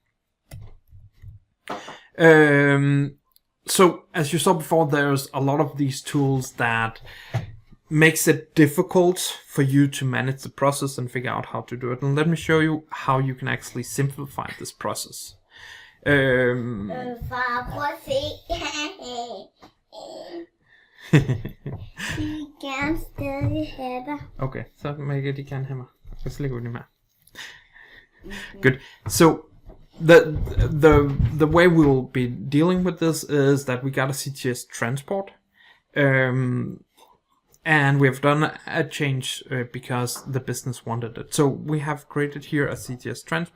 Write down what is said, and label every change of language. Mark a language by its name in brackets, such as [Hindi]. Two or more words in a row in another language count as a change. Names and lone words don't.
[English] So as you saw before, there's a lot of these tools that makes it difficult for you to manage the process and figure out how to do it. And let me show you how you can actually simplify this process. [Danish] De kan stadig have dig. Okay, så Maggie, de kan have mig. Jeg skal lægge ud med. [English] Good. So the way we will be dealing with this is that we got a CTS transport, and we have done a change because the business wanted it. So we have created here a CTS transport.